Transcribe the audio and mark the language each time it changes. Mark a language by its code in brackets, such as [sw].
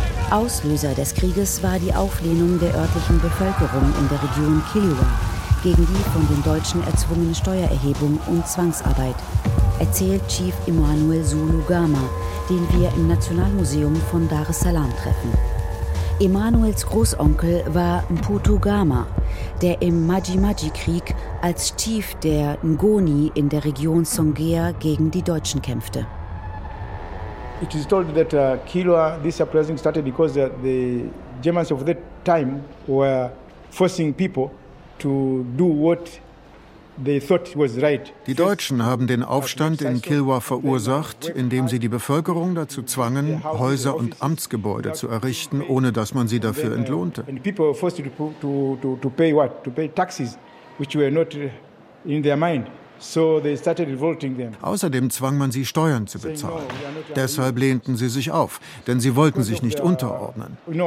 [de] Auslöser des Krieges war die Auflehnung der örtlichen Bevölkerung in der Region Kiliwa gegen die von den Deutschen erzwungene Steuererhebung und Zwangsarbeit, erzählt Chief Emmanuel Zulu Gama, den wir im Nationalmuseum von Dar es Salaam treffen. Emmanuels Großonkel war Mputu Gama, der im Maji-Maji-Krieg als Chief der Ngoni in der Region Songea gegen die Deutschen kämpfte. [en] It is told that Kilwa, this uprising started because the Germans of that time were forcing people to do what they thought was right. [de] Die Deutschen haben den Aufstand in Kilwa verursacht, indem sie die Bevölkerung dazu zwangen, Häuser und Amtsgebäude zu errichten, ohne dass man sie dafür entlohnte. [en] And people were forced to pay taxes, which were not in their mind. So they started revolting them. [de] Außerdem zwang man sie, Steuern zu bezahlen. Deshalb lehnten sie sich auf, denn sie wollten sich nicht unterordnen.